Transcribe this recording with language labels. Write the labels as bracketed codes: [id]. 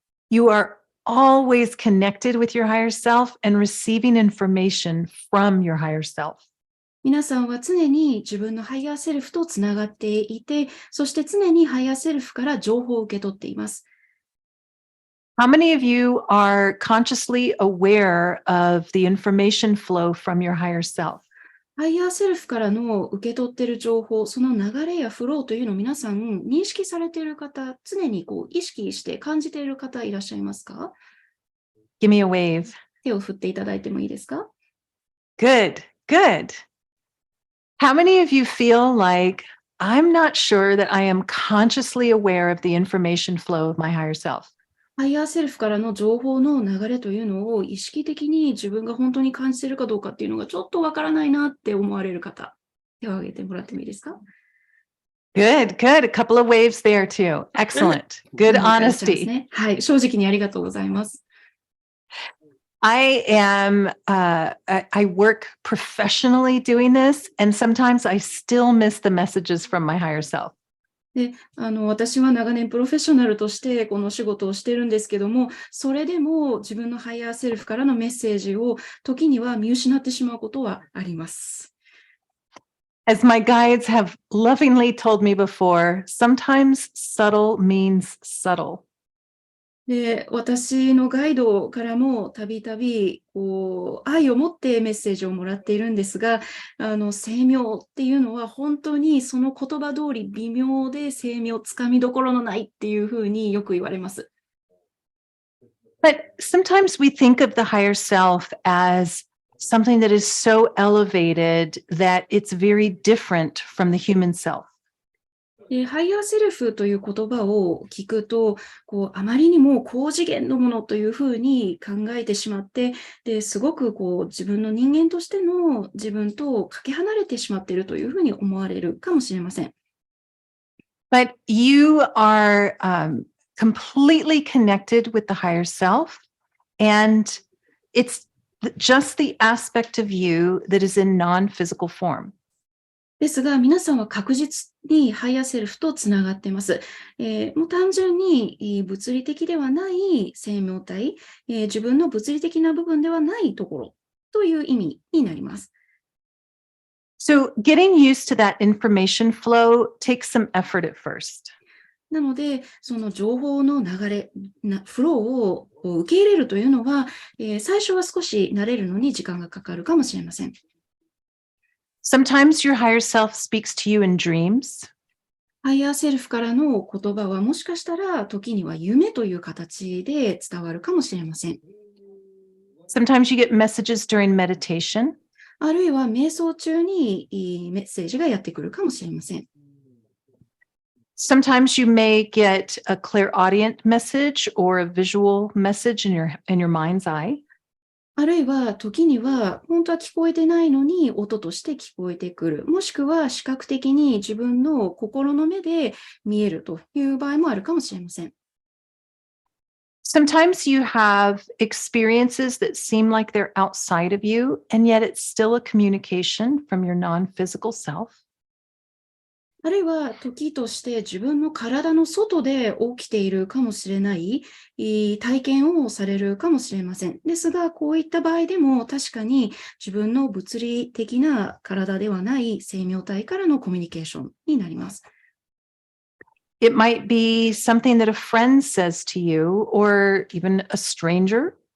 [en] You are always connected with your higher self and receiving information from your higher self. [ja] 皆さんは常に自分のハイヤーセルフとつながっていて、そして常にハイヤーセルフから情報を受け取っています。 [en] How many of you are consciously aware of the information flow from your higher self? [ja] ハイヤーセルフからの受け取っている情報、その流れやフローというのを皆さん認識されている方、常に意識して感じている方いらっしゃいますか？ [en] Give me a wave. [ja] 手を振っていただいてもいいですか？ [en] Good, good. How many of you feel like I'm not sure that I am consciously aware of the information flow of my higher self? [ja] ハイヤーセルフからの情報の流れというのを意識的に自分が本当に感じているかどうかっていうのがちょっとわからないなって思われる方、手を挙げてもらってもいいですか？ [en] Good, good. A couple of waves there too. Excellent. Good honesty. [ja] はい、正直にありがとうございます。 [en] I work professionally doing this, and sometimes I still miss the messages from my higher self. [ja] で、私は長年プロフェッショナルとしてこの仕事をしてるんですけども、それでも自分のハイヤーセルフからのメッセージを時には見失ってしまうことはあります。 [en] As my guides have lovingly told me before, sometimes subtle means subtle. [ja] で、私のガイドからもたびたび愛を持ってメッセージをもらっているんですが、精妙っていうのは本当にその言葉通り微妙で精妙、つかみどころのないっていうふうによく言われます。 [en] But sometimes we think of the higher self as something that is so elevated that it's very different from the human self. [ja] ハイヤーセルフという言葉を聞くと、あまりにも高次元のものというふうに考えてしまって、すごく自分の人間としての自分とかけ離れてしまっているというふうに思われるかもしれません。 [en] But you are completely connected with the higher self, and it's just the aspect of you that is in non-physical form. [ja] ですが、皆さんは確実にハイヤーセルフとつながっています。もう単純に物理的ではない生命体、自分の物理的な部分ではないところという意味になります。 [en] So getting used to that information flow takes some effort at first. [ja] なので、その情報の流れ、フローを受け入れるというのは、最初は少し慣れるのに時間がかかるかもしれません。 [en] Sometimes your higher self speaks to you in dreams. [ja] ハイヤーセルフからの言葉はもしかしたら時には夢という形で伝わるかもしれません。 [en] Sometimes you get messages during meditation. [ja] あるいは瞑想中にメッセージがやってくるかもしれません。 [en] Sometimes you may get a clairaudient message or a visual message in your mind's eye. [ja] あるいは時には本当は聞こえてないのに音として聞こえてくる。もしくは視覚的に自分の心の目で見えるという場合もあるかもしれません。 [en] Sometimes you have experiences that seem like they're outside of you, and yet it's still a communication from your non-physical self. [ja] あるいは時として自分の体の外で起きているかもしれない体験をされるかもしれません。ですが、こういった場合でも確かに自分の物理的な体ではない生命体からのコミュニケーションになります。 [en] It might be something that a friend says to you, or even a stranger.